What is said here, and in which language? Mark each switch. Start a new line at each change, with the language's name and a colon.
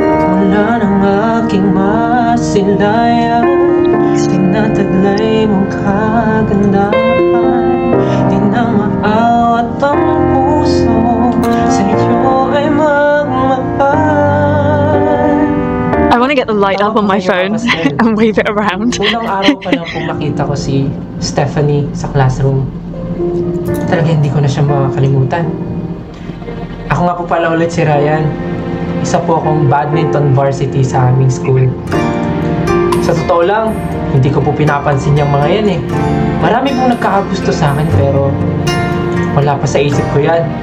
Filipino: Mula ng aking masilayan, tinataglay mong kagandahan. Di na maawat ang puso, sa iyo ay magmahal.
English: I want to get the light up on my phone and wave it around.
Filipino: Unang araw pa lang kung nakita ko si Stephanie sa classroom. Talaga hindi ko na siya makakalimutan. Ako nga po pala ulit si Ryan. Isa po akong badminton varsity sa aming school. Sa totoo lang, hindi ko po pinapansin yung mga yan eh. Marami pong nagkakagusto sa akin pero wala pa sa isip ko yan.